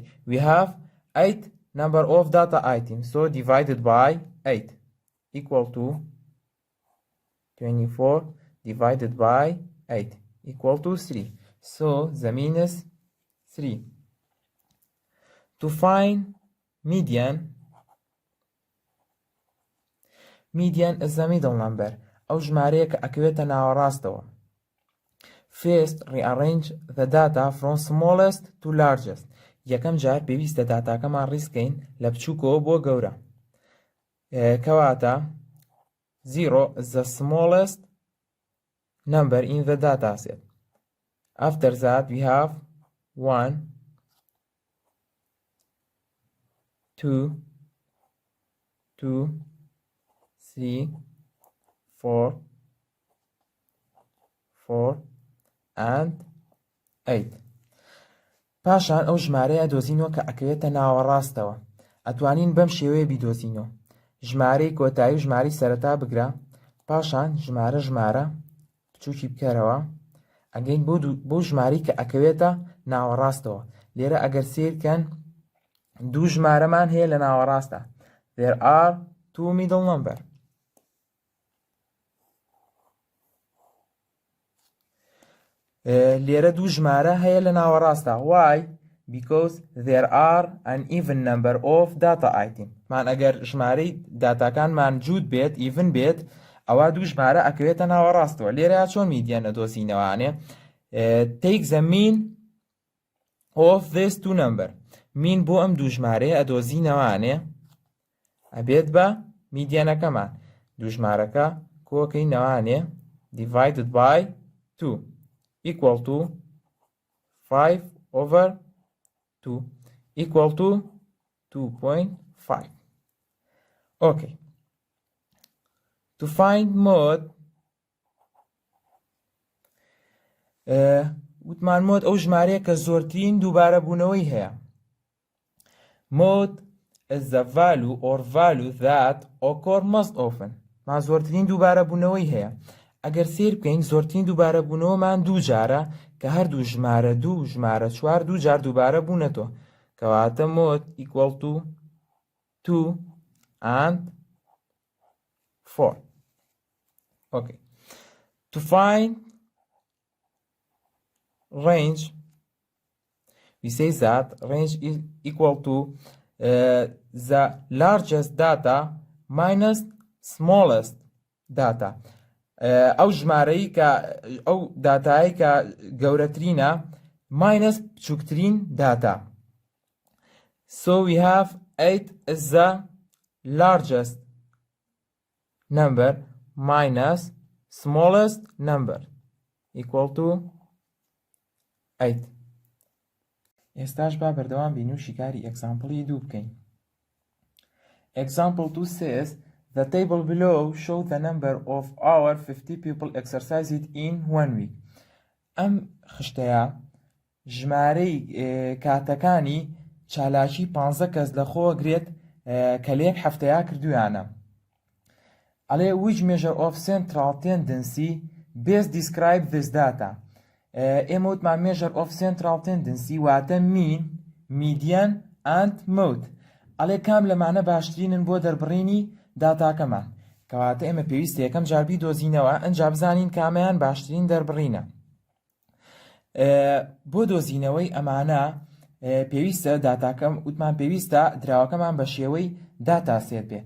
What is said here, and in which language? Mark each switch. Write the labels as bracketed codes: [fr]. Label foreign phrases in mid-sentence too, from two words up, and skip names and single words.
[en] We have 8 number of data items, so divided by 8 equal to 24 divided by 8 equal to 3. So the mean is 3. To find median is the middle number [ckb] ئەو ژمارەیە کە ئەکەوێتە ناوەڕاستەوە. [en] First rearrange the data from smallest to largest. [ckb] یەکەم جار پێویستە داتاکەمان ڕیزکەین لە بچووکەوە بۆ گەورە کەواتە [en] 0 is the smallest number in the dataset. After that we have 1 2 2 3 4 4 and 8. [ckb] پاشان ئەو ژمارەیە دۆزینەوە کە ئەکەوێتە ناوەڕاستەوە ئەتوانین بەم شێوەیە بیدۆزینەوە ژمارەی کۆتایی و ژمارەی سەرەتا بگرە پاشان ژمارە بچووکی بکەرەوە ئەگەین بۆ ژمارەی کە ئەکەوێتە ناوەڕاستەوە لێرە ئەگەر سیرکەن دوو ژمارەمان هەیە لە ناوەڕاستە [en] there are two middle number. [ckb] لێرە دوو ژمارە هەیە لە ناوەڕاستە [en] why because there are an even number of data item. [ckb] مان ئەگەر ژمارەی داتاکانمان جوود بێت even بێت ئەوە دوو ژمارە ئەکەوێتە ناوەڕاستەوە لێرە چۆن میدیان نەدۆزینەوانێ [en] take the mean of these two number. [ckb] مین بۆ ئەم دوو ژمارەیە ئەدۆزینەوانێ ئەبێت بە میدیانەکەمان دوو ژمارەکە کۆکەینەوانێ [en] divided by 2 equal to 5 over 2 equal to 2.5. Okay. To find mode [ckb] وتمان مۆد ئەو ژمارەیە کە زۆرترین دووبارە بوونەوەی هەیە. [en] Mode is the value or value that occur most often. [ckb] ما زۆرترین دووبارە بوونەوەی هەیە ئەگەر سیر بکەین زۆرترین دووبارە بوونەوەمان دوو جارە کە هەردوو ژمارە 2 ژمارە 4 دوو جار دووبارە بوونەتەوە کەواتە مۆد [en] equal to 2 and 4. Okay. To find range, we say that range is equal to the largest data minus smallest data. [ckb] ئەو ژمارەی کە ئەو داتایی کە گەورەترینە minus بچووکترین data. [en] So we have 8 is the largest number minus smallest number equal to 8. [ckb] ئێستاش با بەردەوام بین و شیکاری ئەگزامپڵی دوو بکەین. [en] Example 2 says the table below shows the number of our 50 people exercised in 1 week. [ckb] ئەم خشتەیە ژمارەی کاتەکانی چالاکی 15 کەس لەخۆ گرێت کە لە یەک هەفتەیە کردویانە. ئەڵێ [en] which measure of central tendency best describe this data. [ckb] ئێمە وتمان [en] measure of central tendency [ckb] واتە [en] mean, median and mode. [ckb] ئەڵێ کام لەمانە باشترینن بۆ دەربڕینی داتاکەمان کەواتە ئێمە پێویستە یەکەم جاربی دۆزینەوە ئەنجا بزانین کامیان باشترین دەربڕینە. بۆ دۆزینەوەی ئەمانە پێویستە داتاکەم وتمان پێویستە دراوەکەمان بە شێوەی [en] data set [ckb] بێ.